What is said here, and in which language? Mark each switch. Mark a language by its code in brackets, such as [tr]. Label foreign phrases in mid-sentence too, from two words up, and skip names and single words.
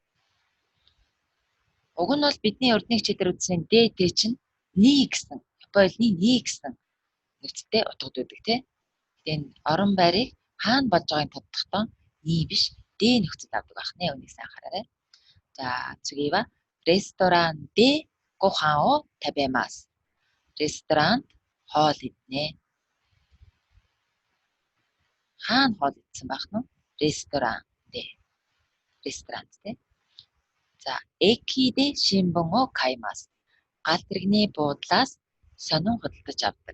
[mn] Уг нь бол бидний урдны хичээлээр үзсэн dt чинь ни гэсэн Японы ни гэсэн нөхцөлтэй утгад үүдэг тий. Тэгээд орон байрыг хаана болж байгааг тодтохдоо ни биш д нөхцөл авдаг байх нэ. Үнийг сайн хараарай. За [ja] つぎは レストラン で ごはん を たべます. [mn] Ресторанд хоол иднэ. Хаана хоол идсэн байх нь? [ja] レストラン で. [mn] Ресторан тий. [ja] За えきで しんぶん を かいます. [mn] Галт тэрэгний буудлаас сонин худалдаж авдаг.